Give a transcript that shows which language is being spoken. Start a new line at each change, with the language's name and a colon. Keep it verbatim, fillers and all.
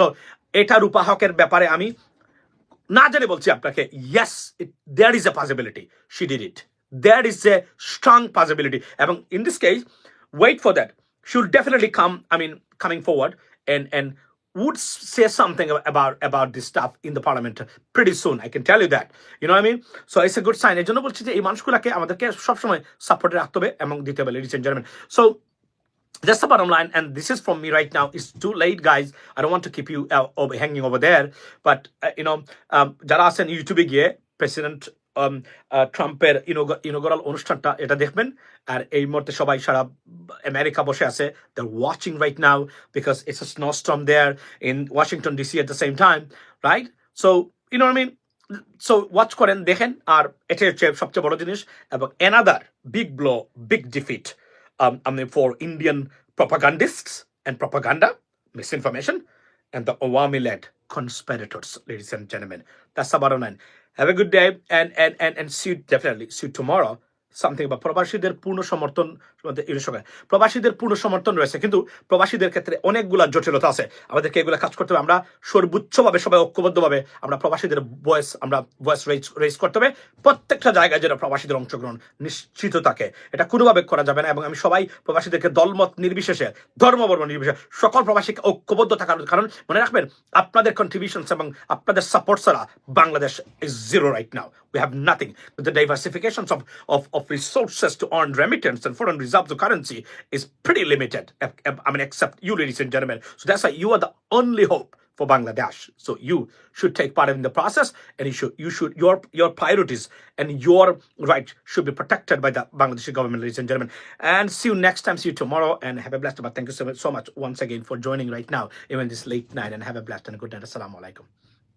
Bangla: So এটা রূপা হকের ব্যাপারে আমি না জানি বলছি আপনাকে,
English: Yes there is a possibility she did it, there is a strong possibility, এবং in this case wait for that she would definitely come I mean coming forward and and would say something about about this stuff in the parliament pretty soon. I can tell you that. You know what I mean? So it's a good sign.
Bangla: এর জন্য বলছি যে এই মানুষগুলোকে আমাদেরকে সবসময় সাপোর্টে রাখতে হবে এবং দিতে হবে,
English: Ladies and gentleman. So that's the bottom line, and this is from me right now. It's too late, guys. I don't want to keep you uh, over, hanging over there, but uh, you know um
Bangla: jara asen youtube giye president um uh, ট্রাম্পের ইনোগরাল অনুষ্ঠানটা এটা দেখবেন। আর এই মুহূর্তে সবাই সারা America বসে আছে,
English: They are watching right now because it's a snowstorm there in Washington D C at the same time, right? So you know what I mean?
Bangla: So watch করেন, দেখেন। আর এটা হচ্ছে সবচেয়ে বড় জিনিস,
English: এবং another big blow big defeat um, I mean, for Indian propagandists and propaganda, misinformation, and the Awami-led conspirators, ladies and gentlemen. That's the bottom line. Have a good day, and and and and see you definitely see you tomorrow. Something about
Bangla: প্রবাসীদের পূর্ণ সমর্থন আমাদের এই সঙ্গে। প্রবাসীদের পূর্ণ সমর্থন রয়েছে, কিন্তু প্রবাসীদের ক্ষেত্রে অনেকগুলা জটিলতা আছে, আমাদেরকে এগুলো কাজ করতে হবে। আমরা সর্বোচ্চভাবে সবাই ঐক্যবদ্ধভাবে আমরা প্রবাসীদের ভয়েস আমরা ভয়েস রেজ রেজ করতে হবে প্রত্যেকটা জায়গায়, যেন প্রবাসীদের অংশগ্রহণ নিশ্চিত থাকে, এটা কোনোভাবে করা যাবে না। এবং আমি সবাই প্রবাসীদেরকে দলমত নির্বিশেষে ধর্মবর্ণ নির্বিশেষে সকল প্রবাসীকে ঐক্যবদ্ধ থাকার, কারণ মনে রাখবেন আপনাদের কন্ট্রিবিউশনস এবং আপনাদের সাপোর্ট ছাড়া
English: Bangladesh is zero right now. We have nothing. The diversification of of of resources to earn remittance and foreign reserve to currency is pretty limited, I mean, except you, ladies and gentlemen. So that's why you are the only hope for Bangladesh. So you should take part in the process, and you should, you should, your your priorities and your right should be protected by the Bangladeshi government, ladies and gentlemen. And see you next time. See you tomorrow, and have a blessed. But thank you so much, so much once again for joining right now, even this late night, and have a blessed and a good night. Assalamu alaikum.